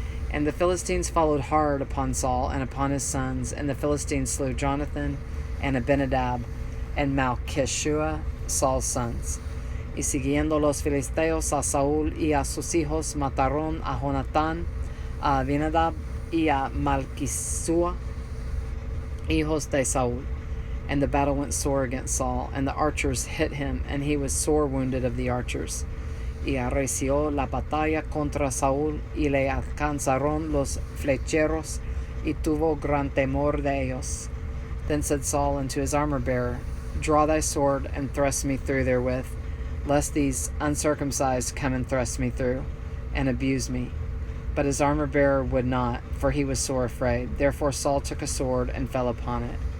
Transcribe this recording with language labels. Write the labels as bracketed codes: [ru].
[en] And the Philistines followed hard upon Saul and upon his sons, and the Philistines slew Jonathan and Abinadab and Malchishua, Saul's sons. [es] Y siguiendo los filisteos a Saúl y a sus hijos, mataron a Jonatán, a Abinadab y a Malchishua, hijos de Saúl. [en] And the battle went sore against Saul, and the archers hit him, and he was sore wounded of the archers. [es] Y arreció la batalla contra Saúl, y le alcanzaron los flecheros, y tuvo gran temor de ellos. [en] Then said Saul unto his armor-bearer, Draw thy sword, and thrust me through therewith, lest these uncircumcised come and thrust me through, and abuse me. But his armor-bearer would not, for he was sore afraid. Therefore Saul took a sword, and fell upon it.